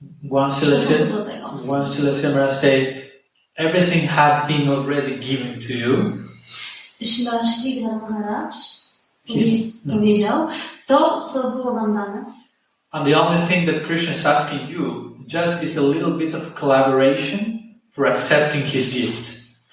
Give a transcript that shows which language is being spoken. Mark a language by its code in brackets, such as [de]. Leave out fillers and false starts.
[en] One Celestial say, everything had been already given to you. [pl] Śli Maharaj powiedział, to, co było wam dane. [en] And the only thing that Krishna is asking you just is a little bit of collaboration for accepting his gift.